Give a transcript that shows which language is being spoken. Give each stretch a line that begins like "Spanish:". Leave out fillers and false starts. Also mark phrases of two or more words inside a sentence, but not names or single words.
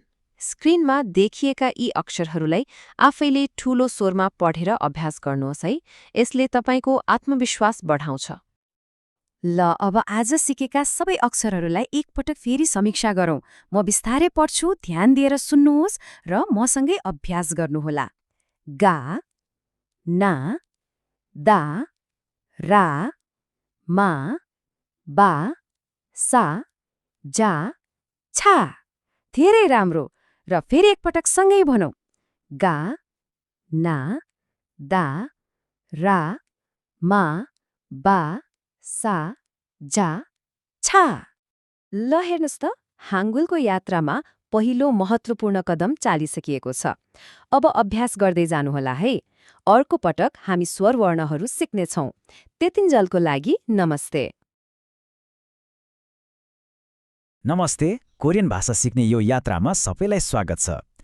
Nepali: स्क्रिनमा देखिएका यी अक्षरहरूलाई आफैले ठूलो स्वरमा पढेर अभ्यास गर्नुहोस् है। यसले तपाईको आत्मविश्वास बढाउँछ। ल, अब आज सिकेका सबै अक्षरहरूलाई एकपटक फेरि समीक्षा गरौँ। म बिस्तारै पढ्छु, ध्यान दिएर सुन्नुहोस् र मसँगै अभ्यास गर्नुहोला। गा, ना, दा, रा, मा, बा, सा, जा, छा। धेरै राम्रो। र फेरि एकपटक सँगै भनौँ। गा, ना, दा, रा, मा, बा, सा, जा, छा। ल, हेर्नुहोस् त, हाङ्गुलको यात्रामा पहिलो महत्त्वपूर्ण कदम चालिसकिएको छ। अब अभ्यास गर्दै जानुहोला है। अर्को पटक हामी स्वर वर्णहरू सिक्नेछौँ। त्यतिन्जेलको लागि नमस्ते। नमस्ते, कोरियन भाषा सिक्ने यो यात्रामा सबैलाई स्वागत छ।